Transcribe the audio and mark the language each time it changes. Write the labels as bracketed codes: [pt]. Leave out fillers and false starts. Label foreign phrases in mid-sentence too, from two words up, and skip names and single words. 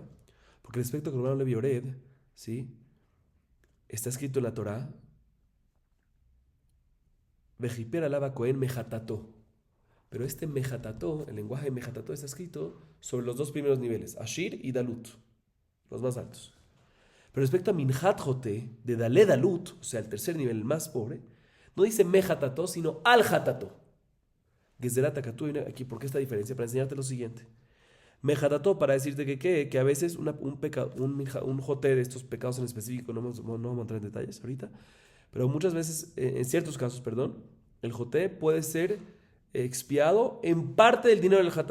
[es] Porque respecto a [he] קרבן עולה ויורד, [es] ¿sí? Está escrito en la Torah, [he] וכפר עליו הכהן מחטאתו. [es] Pero este mejatato, el lenguaje de mejatato está escrito sobre los 2 primeros niveles, Ashir y Dalut, los más altos. Pero respecto a [he] מנחת חוטא, [es] de [he] דלי דלות, [es] o sea, el tercer nivel, el más pobre, no dice mejatato, sino [he] על חטאתו. גזרת הכתוב, [es] aquí, ¿por qué esta diferencia? Para enseñarte lo siguiente. Mejatato, para decirte que a veces un jote de estos pecados en específico, no vamos a entrar en detalles ahorita, pero muchas veces, en ciertos casos, el jote puede ser expiado en parte del dinero del hatat.